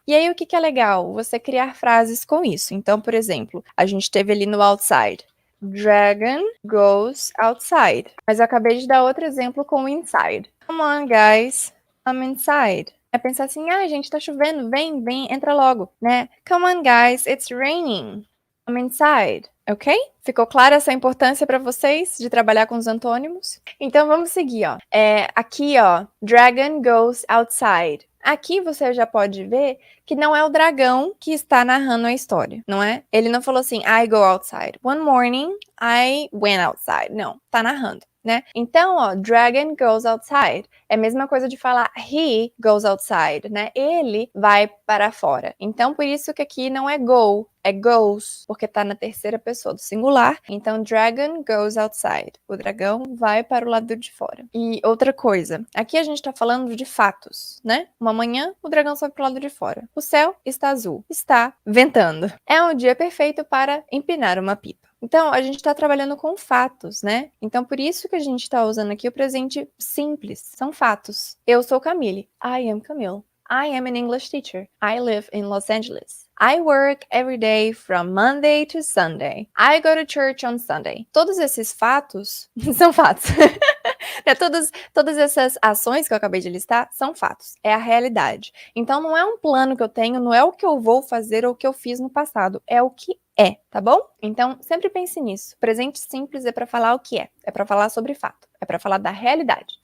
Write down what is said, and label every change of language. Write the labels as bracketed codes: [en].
[pt] E aí o que é legal? Você criar frases com isso. Então, por exemplo, a gente teve ali no outside. [en] Dragon goes outside. [pt] Mas eu acabei de dar outro exemplo com o inside. [en] Come on, guys. I'm inside. [pt] É pensar assim, gente, tá chovendo, vem, entra logo, né? [en] Come on, guys, it's raining. I'm inside, ok? [pt] Ficou clara essa importância para vocês de trabalhar com os antônimos? Então vamos seguir, ó. Aqui, ó, [en] dragon goes outside. [pt] Aqui você já pode ver que não é o dragão que está narrando a história, não é? Ele não falou assim, [en] I go outside. One morning, I went outside. [pt] Não, tá narrando, né? Então, ó, [en] dragon goes outside. [pt] É a mesma coisa de falar [en] he goes outside, [pt] né? Ele vai para fora. Então, por isso que aqui não é go, é goes, porque tá na terceira pessoa do singular. Então, [en] dragon goes outside. [pt] O dragão vai para o lado de fora. E outra coisa, aqui a gente tá falando de fatos, né? Uma manhã, o dragão sobe pro lado de fora. O céu está azul, está ventando. É um dia perfeito para empinar uma pipa. Então, a gente está trabalhando com fatos, né? Então, por isso que a gente está usando aqui o presente simples. São fatos. Eu sou Camille. [en] I am Camille. I am an English teacher. I live in Los Angeles. I work every day from Monday to Sunday. I go to church on Sunday. [pt] Todos esses fatos são fatos. Todas essas ações que eu acabei de listar são fatos. É a realidade. Então, não é um plano que eu tenho, não é o que eu vou fazer ou o que eu fiz no passado. É o que é, tá bom? Então, sempre pense nisso. Presente simples é para falar o que é para falar sobre fato, é para falar da realidade.